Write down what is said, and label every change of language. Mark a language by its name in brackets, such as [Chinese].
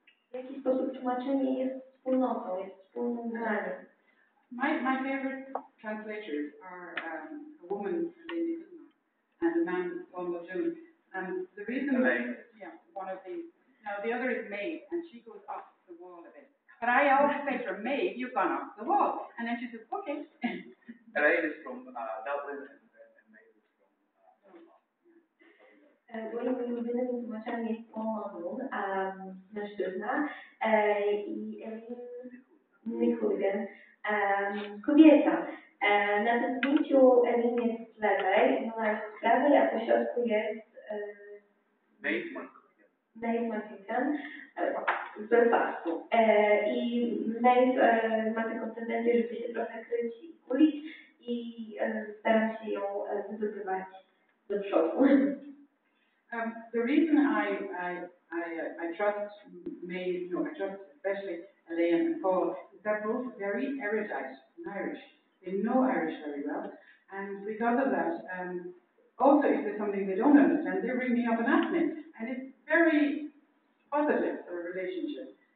[Polish] W jaki sposób tłumaczenie jest wspólnotą, jest wspólnym graniem? [English] My favorite translators are a woman, Lady and a man, Paul Muldoon. And the reason, one of these. Now the other is Maeve, and she goes off the wall a bit. But I always say to her, Maeve, you've gone off the wall. And then she says, okay. Ray is from Dublin and Maeve is from [Polish] Moimi ulubionymi tłumaczami jest Paul Muldoon, mężczyzna, i Nicholden, kobieta. Na tym zdjęciu Emil jest z lewej, Mona jest z prawej, a po środku jest Nate Martinson z Belfastu. I Nate ma taką tendencję, żeby się trochę kryć i kulić i staram się ją wydobywać do przodu. [English] The reason I trust I trust especially Elaine and Paul is they're both very erudite in Irish. They know Irish very well, and because of that, also if there's something they don't understand, they ring me up and ask me, and it's very positive for a relationship.